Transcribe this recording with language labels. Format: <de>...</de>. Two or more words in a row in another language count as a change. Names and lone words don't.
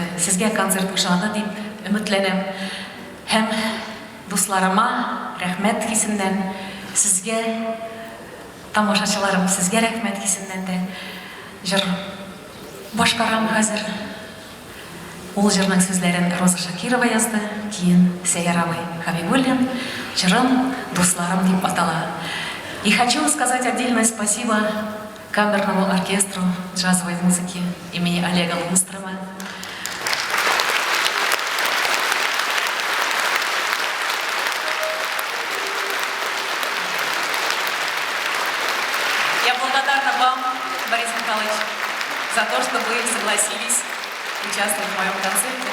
<tt>Сезгә концерт ошады дип өметләнәм. Һәм дусларыма рәхмәт хисеннән, сезгә, тамашачыларым, сезгә рәхмәт хисеннән дә җыр башкарам хәзер. Ул җырның сүзләрен Роза Шакирова язды, кейін Сәйяр абый Хабибуллин, җырым «Дусларым» дип атала.</tt> <ru>И хочу сказать отдельное спасибо камерному оркестру джазовой музыки имени Олега Лунстрома. Я благодарна вам, Борис Михайлович, за то, что вы согласились участвовать в моем концерте.</ru>